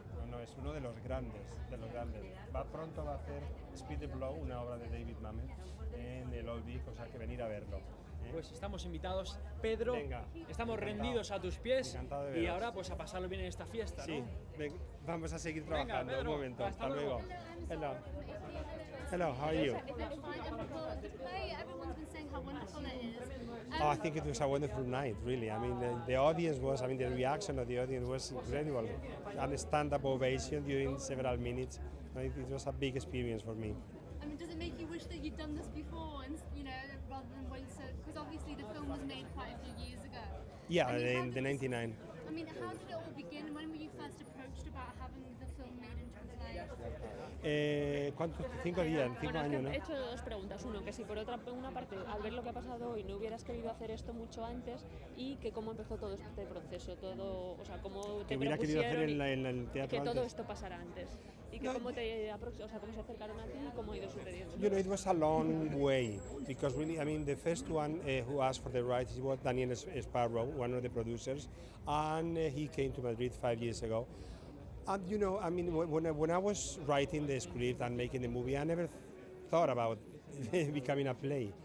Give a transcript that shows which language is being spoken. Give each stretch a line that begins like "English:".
Spanish: No, es uno de los grandes, Pronto va a hacer Speed the Blow, una obra de David Mamet, en el Old Vic, o sea que venir a verlo. Pues estamos invitados, Pedro. Venga, estamos rendidos a tus pies y ahora pues a pasarlo bien en esta fiesta, ¿no? Sí, vamos a seguir trabajando. Pedro, un momento, hasta luego.
English: Hello, how are you? Everyone's been saying how wonderful it is. I think it was a wonderful night, really. I mean, the audience was, the reaction of the audience was incredible. And a stand-up ovation during several minutes. It was a big experience for me. I mean, does it make you wish that you'd done this before, and rather than wait so? Because obviously the film was made quite a few years ago. Yeah, I mean, in the 99. I mean, how did it all begin? When were you first approached about having the film made into a play?
Spanish: ¿Cuántos? 5 días, 5 años, ¿no? He hecho dos preguntas. Uno, que si por una parte, al ver lo que ha pasado hoy, no hubieras querido hacer esto mucho antes, y que cómo empezó todo este proceso, todo, o sea, cómo te Que hubiera querido hacer propusieron en el teatro que todo antes. esto pasara antes. Y que cómo cómo se acercaron a ti y cómo ha ido sucediendo.
English: You know, it was a long way because really, the first one who asked for the rights was Daniel Sparrow, one of the producers, and he came to Madrid 5 years ago. And when I was writing the script and making the movie, I never thought about becoming a play.